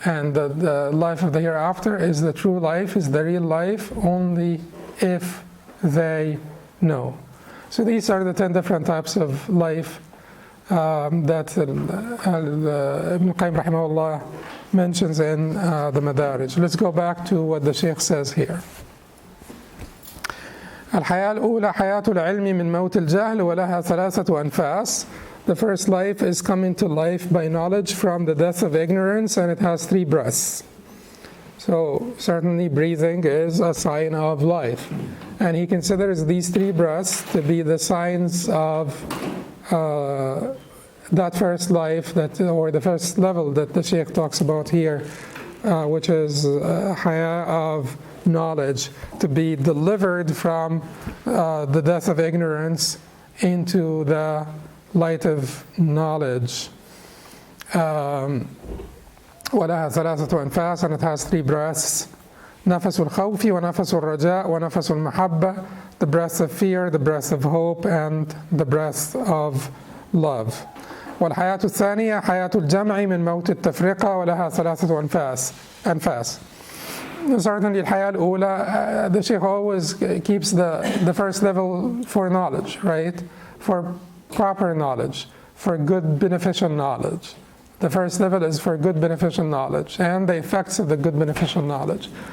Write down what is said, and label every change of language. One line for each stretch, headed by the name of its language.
English: And the life of the hereafter is the true life, is the real life, only if they know. So these are the 10 different types of life that Ibn Qayyim rahimahullah mentions in the Madarij. Let's go back to what the Shaykh says here.
Arabic: الحياة الأولى حياة العلم من موت الجهل ولها ثلاثة أنفاس.
English: The first life is coming to life by knowledge from the death of ignorance, and it has 3 breaths. So certainly breathing is a sign of life. And he considers these 3 breaths to be the signs of that first life, or the first level that the Shaykh talks about here, which is haya of knowledge, to be delivered from the death of ignorance into the light of knowledge.
Arabic: ولها ثلاثة أنفاس,
English: and it has 3 breaths.
Arabic: نفس الخوف ونفس الرجاء ونفس المحبة,
English: the breath of fear, the breath of hope, and the breath of love.
Arabic: والحياة الثانية حياة الجمع من موت التفرقة ولها ثلاثة أنفاس.
English: Certainly
Arabic: الحياة الأولى,
English: the Shaykh always keeps the first level for knowledge, right? For proper knowledge, for good beneficial knowledge. The first level is for good beneficial knowledge and the effects of the good beneficial knowledge.